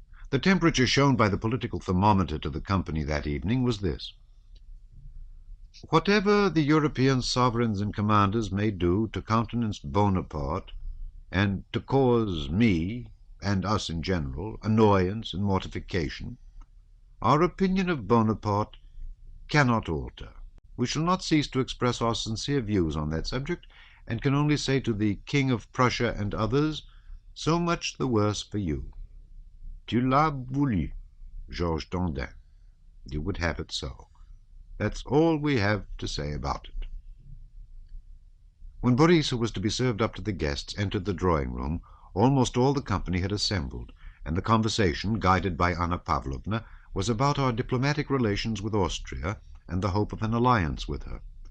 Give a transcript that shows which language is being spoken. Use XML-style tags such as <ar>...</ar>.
<en>The temperature shown by the political thermometer to the company that evening was this: "Whatever the European sovereigns and commanders may do to countenance Bonaparte, and to cause me, and us in general, annoyance and mortification, our opinion of Bonaparte cannot alter. We shall not cease to express our sincere views on that subject, and can only say to the King of Prussia and others, so much the worse for you.</en> <fr>Tu l'as voulu, Georges Dandin.</fr> <en>You would have it so. That's all we have to say about it." When Boris, who was to be served up to the guests, entered the drawing-room, almost all the company had assembled, and the conversation, guided by Anna Pavlovna, was about our diplomatic relations with Austria and the hope of an alliance with her.</en>